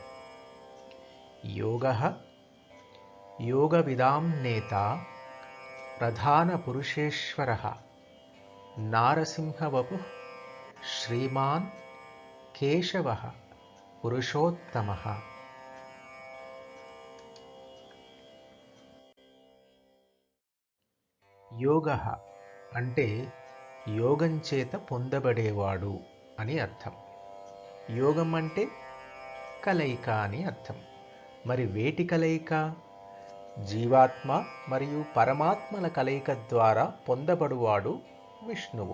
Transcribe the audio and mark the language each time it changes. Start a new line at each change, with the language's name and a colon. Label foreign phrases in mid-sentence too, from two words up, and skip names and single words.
Sanskrit: योगः योगविदां नेता प्रधानपुरुषेश्वरः नारसिंहवपुः श्रीमान् केशवः पुरुषोत्तमः।
Telugu: యోగః అంటే యోగం చేత పొందబడేవాడు అని అర్థం. యోగం అంటే కలయిక అని అర్థం. మరి వేటి కలయిక? జీవాత్మ మరియు పరమాత్మల కలయిక ద్వారా పొందబడువాడు విష్ణువు.